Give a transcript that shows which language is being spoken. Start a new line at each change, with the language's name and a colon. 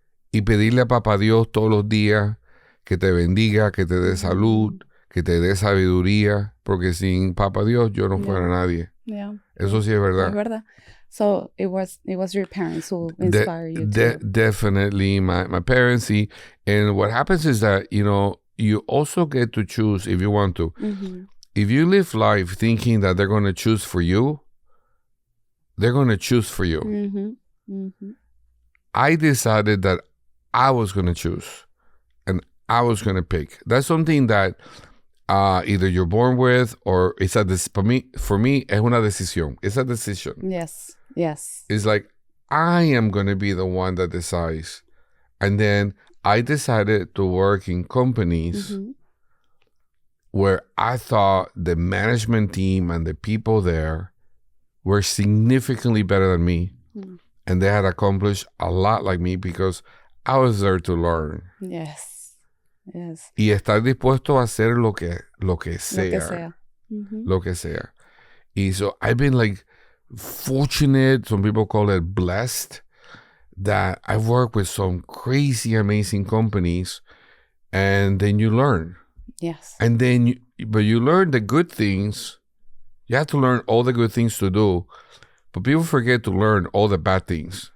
Spanish: Y pedirle a Papá Dios todos los días que te bendiga, que te dé salud, que te dé sabiduría, porque sin Papa Dios yo no fuera nadie.
English: Yeah.
Spanish: Eso sí es verdad. Es verdad.
English: So it was your parents who inspired you to... Definitely my parents. And what happens is that, you also get to choose if you want to. Mm-hmm. If you live life thinking that they're going to choose for you, they're going to choose for you. Mm-hmm. Mm-hmm. I decided that I was going to choose and I was going to pick. That's something that either you're born with or it's for me,
Spanish: es una decisión.
English: It's a decision. Yes. It's like, I am going to be the one that decides. And then I decided to work in companies where I thought the management team and the people there were significantly better than me. Mm. And they had accomplished a lot like me because I was there to learn. Yes.
Spanish: Y estar dispuesto a hacer lo que sea. Mm-hmm. Lo que sea. Y
English: so I've been like fortunate, some people call it blessed, that I've worked with some crazy, amazing companies, and then you learn. Yes. And then, but you learn the good things. You have to learn all the good things to do, but people forget to learn all the bad things.